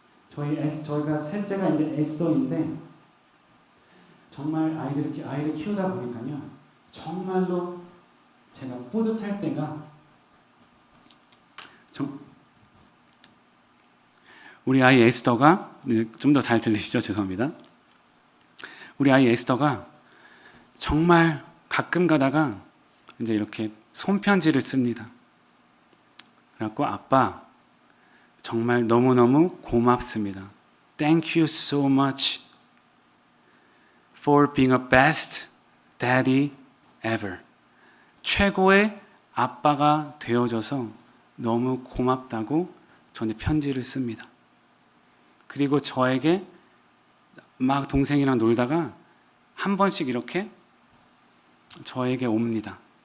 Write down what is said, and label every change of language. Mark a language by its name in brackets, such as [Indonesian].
[Korean] 저희가 셋째가 이제 에스더인데, 정말 아이를 키우다 보니까요, 정말로 제가 뿌듯할 때가, 우리 아이 에스더가, 좀 더 잘 들리시죠? 죄송합니다. 우리 아이 에스더가 정말 가끔 가다가 이제 이렇게 손편지를 씁니다. 그래갖고 아빠 정말 너무너무 고맙습니다. [English] Thank you so much for being a best daddy ever. [Korean] 최고의 아빠가 되어줘서 너무 고맙다고 저한테 편지를 씁니다. 그리고 저에게 막 동생이랑 놀다가 한 번씩 이렇게 저에게 옵니다.